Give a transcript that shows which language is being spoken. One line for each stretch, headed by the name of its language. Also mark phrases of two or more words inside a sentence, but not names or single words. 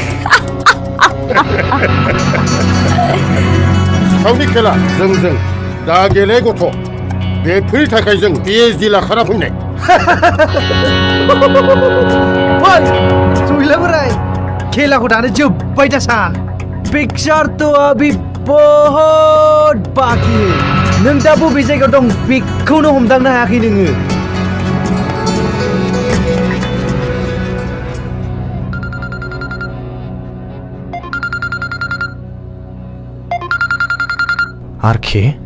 Bodo: सावनि खेला जों दा गेले गथ' बेफोरनि थाखाय जों PhD लाखाना फैनाय सैला बोराय खेलाखौ दानो जोब्बाय दा सान पिक्चार
Hindi: तो अभी बहुत बाकी
Bodo: नों दा बबे जायगायाव दं बेखौनो हमदांनो हायाखै नोङो आरके